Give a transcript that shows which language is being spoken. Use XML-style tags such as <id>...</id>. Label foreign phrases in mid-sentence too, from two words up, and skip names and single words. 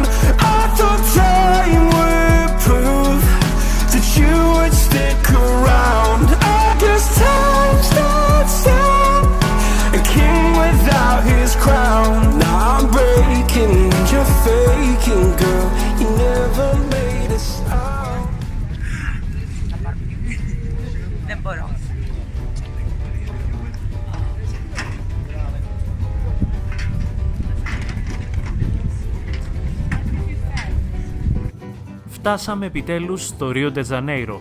<en>I thought time would prove that you would stick around. I guess time starts down, a king without his crown. Now I'm breaking and you're faking, girl. You never made a sound.</en> <el>Δεν μπορώ. Φτάσαμε επιτέλους στο Ρίο ντε Τζανέιρο.</el>